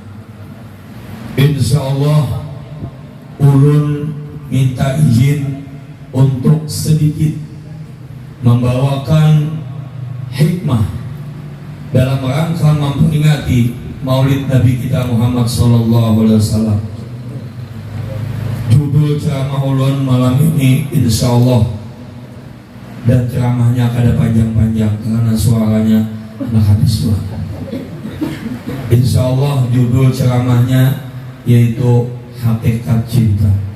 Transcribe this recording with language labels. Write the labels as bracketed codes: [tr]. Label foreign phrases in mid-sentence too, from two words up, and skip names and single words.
[id] Insyaallah ulun minta izin untuk sedikit membawakan hikmah dalam rangka memperingati Maulid Nabi kita Muhammad [ar] صلى الله عليه وسلم. [id] Judul ceramah ulun malam ini insyaallah, dan ceramahnya kada panjang-panjang karena suaranya nak habis suara. Insyaallah judul ceramahnya yaitu Hakikat Cinta.